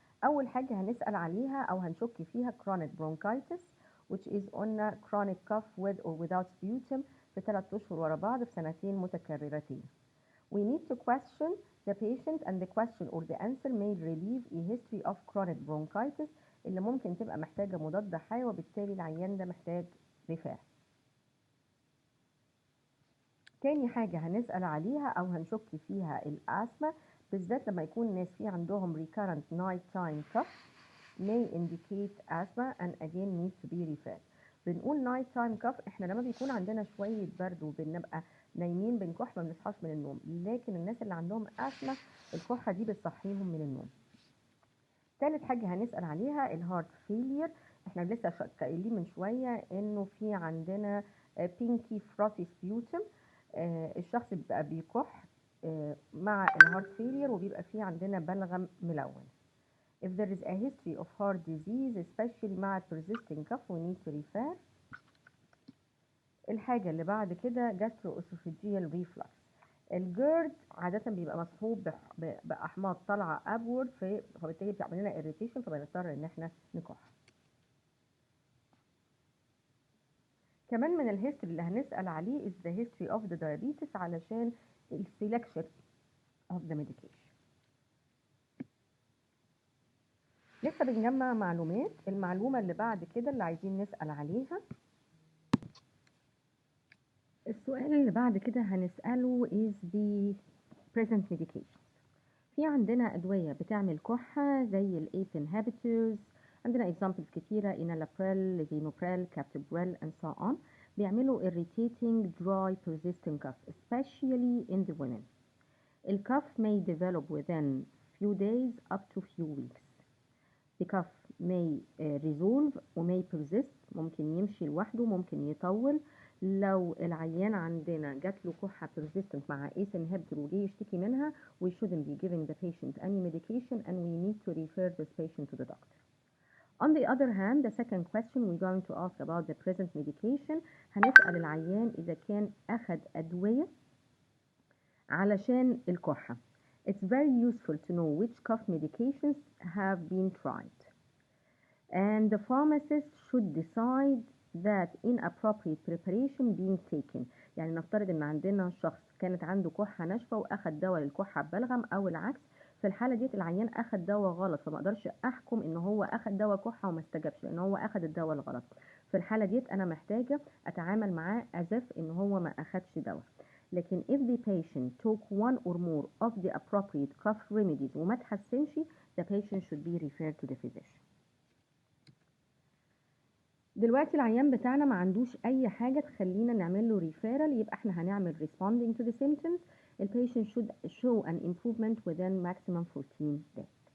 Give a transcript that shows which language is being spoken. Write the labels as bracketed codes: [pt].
[ar] اول حاجة هنسأل عليها او هنشك فيها [en] chronic bronchitis which is [ar] قلنا [en] chronic cough with or without sputum [ar] في 3 اشهر ورا بعض في سنتين متكررتين. [en] We need to question the patient and the question or the answer may relieve a history of chronic bronchitis [ar] اللي ممكن تبقى محتاجة مضاد حيوي وبالتالي العيان ده محتاج رفاع. تاني حاجة هنسأل عليها أو هنشك فيها الأسمة، بالذات لما يكون الناس في عندهم [en] recurrent nighttime cough may indicate asthma and again need to be referred. [ar] بنقول nighttime cough احنا لما بيكون عندنا شوية برد وبنبقى نايمين بنكح ما بنصحاش من النوم، لكن الناس اللي عندهم أسمة الكحة دي بتصحيهم من النوم. ثالث حاجة هنسأل عليها الهارت فيلير، احنا لسه قايلين من شوية انه في عندنا pinky frothy sputum، الشخص بيبقى بيكح مع الهارت فيلير وبيبقى فيه عندنا بلغم ملون. [en] If there is a history of heart disease especially مع persisting cough we need to refer. [ar] الحاجة اللي بعد كده gastroesophageal reflux. الجرد عادة بيبقى مصحوب بأحماض طالعة upward فبالتالي بتعمل لنا irritation فبنضطر ان احنا نكح. كمان من الهيستوري اللي هنسأل عليه [en] is the history of the diabetes [ar] علشان ال [en] selection of the medication. [ar] لسه بنجمع معلومات. المعلومة اللي بعد كده اللي عايزين نسأل عليها، السؤال اللي بعد كده هنسأله [en] is the present medications. [ar] في عندنا أدوية بتعمل كحة زي ال ACE inhibitors، عندنا examples كتيرة enalapril, lisinopril, captopril and so on. [en] بيعملوا irritating dry persistent cough especially in the women. The cough may develop within few days up to few weeks. The cough may resolve و may persist، [ar] ممكن يمشي لوحده ممكن يطول. لو العيان عندنا جات له كحة [en] persistent مع ACE inhibitor [ar] وجه يشتكي منها [en] we shouldn't be giving the patient any medication and we need to refer this patient to the doctor. On the other hand, the second question we're going to ask about the present medication، [ar] هنسأل العيان إذا كان أخد أدوية علشان الكحة. [en] It's very useful to know which cough medications have been tried. And the pharmacist should decide that inappropriate preparation being taken. [ar] يعني نفترض ان عندنا شخص كانت عنده كحة ناشفة واخد دواء للكحة ببلغم او العكس، في الحالة ديت العيان اخد دواء غلط، فما اقدرش احكم ان هو اخد دواء كحة وما استجابش لان هو اخد الدواء الغلط. في الحالة ديت انا محتاجة اتعامل معاه [en] as if [ar] ان هو ما اخدش دواء. [en] لكن if the patient took one or more of the appropriate cough remedies [ar] وما تحسنش [en] the patient should be referred to the physician. [ar] دلوقتي العيان بتاعنا ما عندوش اي حاجه تخلينا نعمل له ريفيرال، يبقى احنا هنعمل [en] responding to the symptoms. The patient should show an improvement within maximum 14 days.